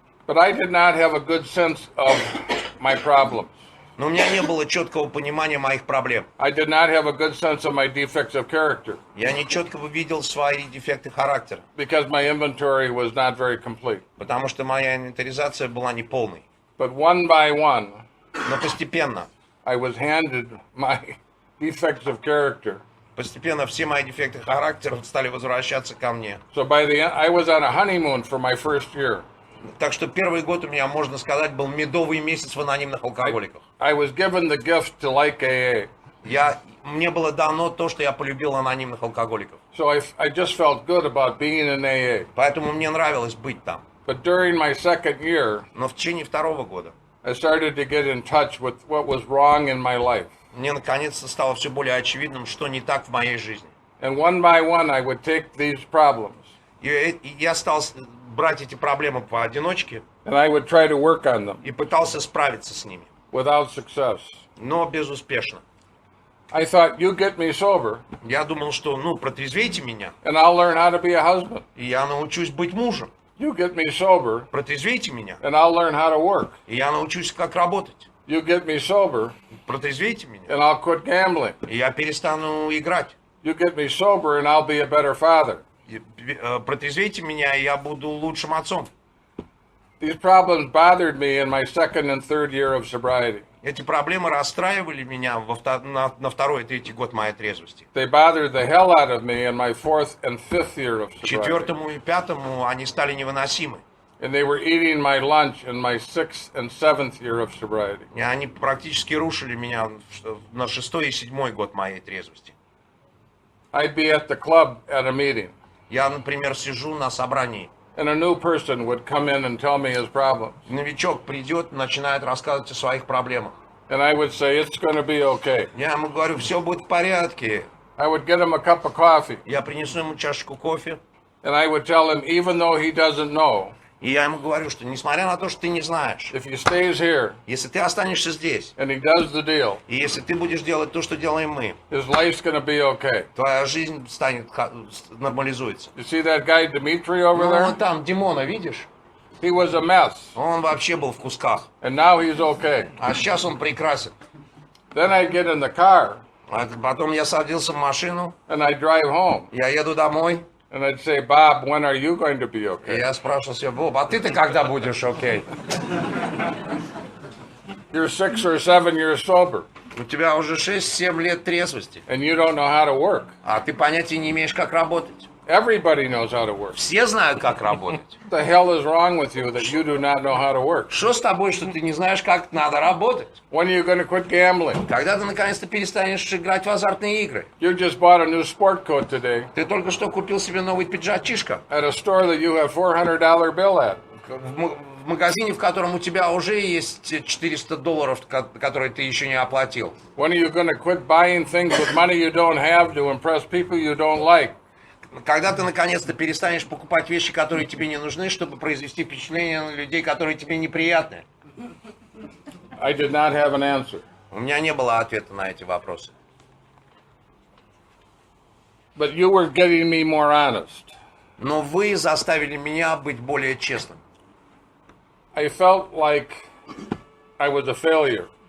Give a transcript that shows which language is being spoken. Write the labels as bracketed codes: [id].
[en] But I did not have a good sense of my problems. [ru] Но у меня не было четкого понимания моих проблем. [en] I did not have a good sense of my defects of character [ru] Я не четко видел свои дефекты характера, [en] because my inventory was not very complete. [ru] потому что моя инвентаризация была неполной. [en] But one by one, [ru] Но постепенно [en] I was handed my defects of character. [ru] Постепенно все мои дефекты характера стали возвращаться ко мне. [en] So by the end, I was on a honeymoon for my first year. [ru] Так что первый год у меня, можно сказать, был медовый месяц в анонимных алкоголиках. [en] I was given the gift to like AA. [ru] Мне было дано то, что я полюбил анонимных алкоголиков. [en] So I just felt good about being in AA. [ru] Поэтому мне нравилось быть там. [en] But during my second year, [ru] Но в течение второго года [en] I started to get in touch with what was wrong in my life. [ru] мне наконец-то стало все более очевидным, что не так в моей жизни. [en] And one by one, I would take these problems [ru] И я стал брать эти проблемы поодиночке [en] and I would try to work on them [ru] и пытался справиться с ними, [en] without success. [ru] но безуспешно. [en] I thought, you get me sober [ru] Я думал, что, протрезвейте меня, [en] and I'll learn how to be a husband. [ru] и я научусь быть мужем. [en] You get me sober [ru] Протрезвейте меня, [en] and I'll learn how to work. [ru] и я научусь, как работать. [en] You get me sober [ru] Протрезвейте меня, [en] and I'll quit gambling. [ru] и я перестану играть. [en] You get me sober and I'll be a better father. [ru] Протрезвейте меня, и я буду лучшим отцом. [en] These problems bothered me in my second and third year of sobriety. [ru] Эти проблемы расстраивали меня на второй и третий год моей трезвости. [en] They bothered the hell out of me in my fourth and fifth year of [ru] К [en] sobriety. [ru] четвертому и пятому они стали невыносимы. [en] And they were eating my lunch in my sixth and seventh year of sobriety. [ru] И они практически рушили меня на шестой и седьмой год моей трезвости. [en] I'd be at the club at a meeting, [ru] Я, например, сижу на собрании. [en] and a new person would come in and tell me his problems. [ru] Новичок придет, начинает рассказывать о своих проблемах. [en] And I would say, it's going to be okay. [ru] Я ему говорю, все будет в порядке. [en] I would get him a cup of coffee, [ru] Я принесу ему чашечку кофе. [en] and I would tell him, even though he doesn't know, [ru] И я ему говорю, что несмотря на то, что ты не знаешь, [en] if he stays here [ru] если ты останешься здесь, [en] and he does the deal, [ru] и если ты будешь делать то, что делаем мы, [en] his life's going to be okay. [ru] твоя жизнь нормализуется. [en] You see that guy Dimitri over [ru] Ну, [en] there? [ru] вон там Димона, видишь? [en] He was a mess, [ru] Он вообще был в кусках. [en] and now he's okay. [ru] А сейчас он прекрасен. [en] Then I get in the car, [ru] А потом я садился в машину, [en] and I drive home, [ru] я еду домой, [en] and I'd say, Bob, when are you going to be [ru] и [en] okay? [ru] я спрашивал себя, Боб, а ты-то когда будешь окей? [en] You're 6 or 7 years sober, [ru] У тебя уже 6-7 лет трезвости, [en] and you don't know how to work. [ru] а ты понятия не имеешь, как работать. [en] Everybody knows how to work. [ru] Все знают, как работать. [en] What the hell is wrong with you that you do not know how to work? [ru] Что с тобой, что ты не знаешь, как надо работать? [en] When are you going to quit gambling? [ru] Когда ты наконец-то перестанешь играть в азартные игры? [en] You just bought a new sport coat today [ru] Ты только что купил себе новый пиджачишка [en] at a store that you have $400 bill at. [ru] в магазине, в котором у тебя уже есть $400, которые ты еще не оплатил. [en] When are you going to quit buying things with money you don't have to impress people you don't like? [ru] Когда ты наконец-то перестанешь покупать вещи, которые тебе не нужны, чтобы произвести впечатление на людей, которые тебе неприятны? [en] I did not have an answer. [ru] У меня не было ответа на эти вопросы. [en] But you were getting me more honest. [ru] Но вы заставили меня быть более честным. [en] I felt like I was a failure.